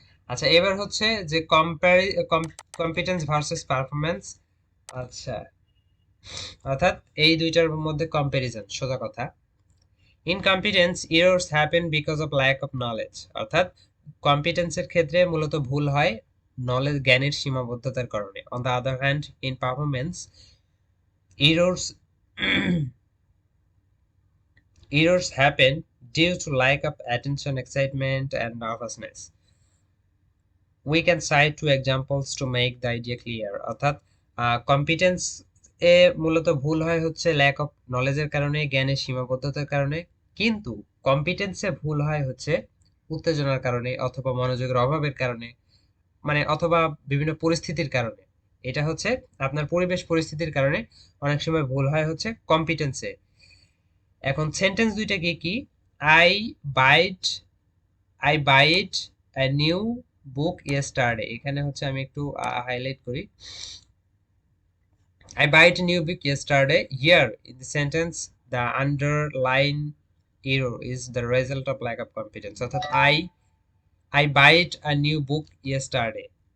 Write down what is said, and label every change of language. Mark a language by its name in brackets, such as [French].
[Bangla] আচ্ছা, এবার হচ্ছে যে কম্পিটেন্স ভার্সেস পারফরমেন্স। আচ্ছা, অর্থাৎ এই দুইটার মধ্যে কম্প্যারিজন, সোজা কথা। [English] in competence errors happen because of lack of knowledge, [Bangla] অর্থাৎ কম্পিটেন্সের ক্ষেত্রে মূলত ভুল হয় নলেজ, জ্ঞানের সীমাবদ্ধতার কারণে। [English] On the other hand, in performance errors errors happen due to lack of attention, excitement, and nervousness. We can cite two examples to make the idea clear. [Bangla] অর্থাৎ competence এ মূলত ভুল হয় হচ্ছে ল্যাক অফ নলেজের কারণে, জ্ঞানের সীমাবদ্ধতার কারণে, কিন্তু কম্পিটেন্সে ভুল হয় হচ্ছে উত্তেজনার কারণে অথবা মনোযোগের অভাবের কারণে, মানে অথবা বিভিন্ন পরিস্থিতির কারণে। এটা হচ্ছে আপনার পরিবেশ পরিস্থিতির কারণে অনেক সময় ভুল হয় হচ্ছে কম্পিটেন্সে। এখন সেন্টেন্স দুইটা কি? [English] I bite I bite a new book yesterday. [Bangla] এখানে হচ্ছে আমি একটু হাইলাইট করি। [English] I bought a new book yesterday. Here in the sentence, the underline error is the result of lack of competence. [Bangla] অর্থাৎ [English] I bought a new book yesterday.